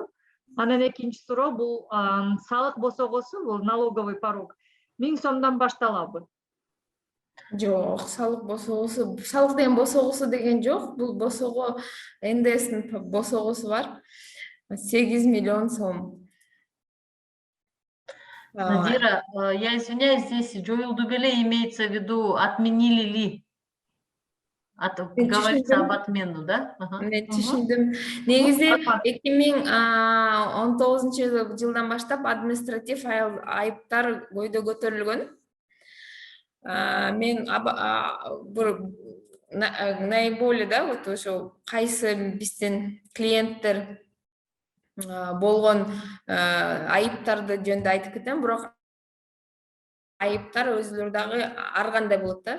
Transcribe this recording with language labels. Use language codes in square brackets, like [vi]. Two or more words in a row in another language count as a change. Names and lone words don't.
[ky] Анан экинчи суроо, бул салык босогосу, бул [ru] налоговый порог [ky] 1000 сомдон башталабы? Жок, салык босогосу, салык деген босогосу деген жок. Бул босого НДСтин босогосу бар. 8 миллион сом. Надира, [ru] я извиняюсь, здесь [ky] жоюлду беле [ru] имеется в виду, отменили ли? Говорится об отмену, да? [ky] Мен түшүндүм. Негизи 2019 жылдан баштап административ айыптар көйдө көтөрүлгөн. Мен [ru] наиболее, да, вот [ky] ошо кайсы биздин клиенттер болгон айыптарды жөнүндө айтып кетем, бирок айыптар өзүлөрү дагы ар кандай болот да.